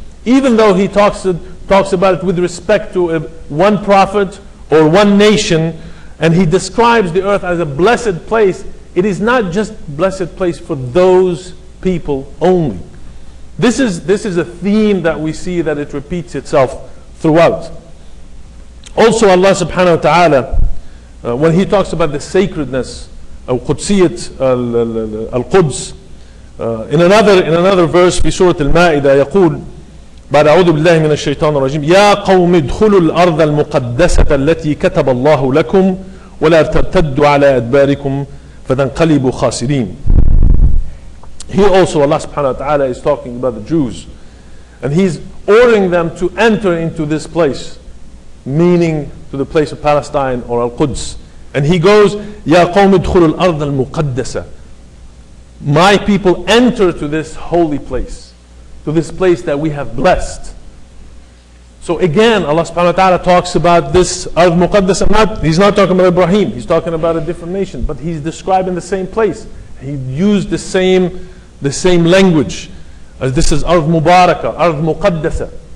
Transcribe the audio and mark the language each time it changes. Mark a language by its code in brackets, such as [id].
[en] Even though He talks about it with respect to one prophet or one nation, and He describes the earth as a blessed place, it is not just blessed place for those people only. This is a theme that we see, that it repeats itself throughout. Also Allah subhanahu wa ta'ala, when He talks about the sacredness of Qudsiyat al-Quds, in another verse [ar] في سورة المائدة يقول بعد أعوذ بالله من الشيطان الرجيم يا قوم ادخلوا الأرض المقدسة التي كتب الله لكم ولا ترتدوا على أدباركم فَتَنْقَلِبُوا خَاسِرِينَ. Here also Allah subhanahu wa ta'ala is talking about the Jews, and He's ordering them to enter into this place, meaning to the place of Palestine or Al-Quds. [en] And He goes, [ar] يَا قَوْمِ ادْخُلُوا الْأَرْضَ الْمُقَدَّسَةَ. [en] My people, enter to this holy place, to this place that we have blessed. So again, Allah subhanahu wa ta'ala talks about this Ard Muqaddas. He's not talking about Ibrahim, He's talking about a different nation, but He's describing the same place. He used the same language. As this is Ard Mubarakah, Ard Muqaddasa.